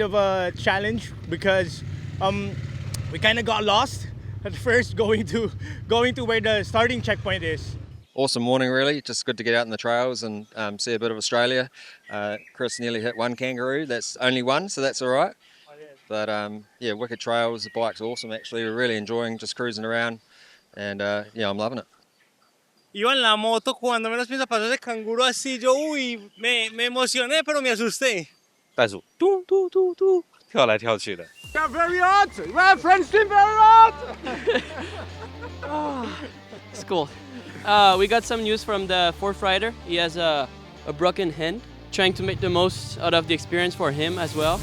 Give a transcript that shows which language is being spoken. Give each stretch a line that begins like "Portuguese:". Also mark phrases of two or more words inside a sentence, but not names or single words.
English: of a challenge because we kind of got lost at first going to where the starting checkpoint is. Awesome morning, really. Just good to get out in the trails and see a bit of Australia. Chris nearly hit one kangaroo. That's only one, so that's all right. But yeah, wicked trails. The bike's awesome, actually. We're really enjoying just cruising around, and yeah, I'm loving it.
Spanish: Iba en la moto cuando menos piensa pasó ese canguro así, yo me emocioné pero me asusté.
Chinese: 袋鼠嘟嘟嘟嘟跳来跳去的。
English: Very hot! My French team very hot! It's cool. We got some news from the fourth rider. He has a broken hand, trying to make the most out of the experience for him as well.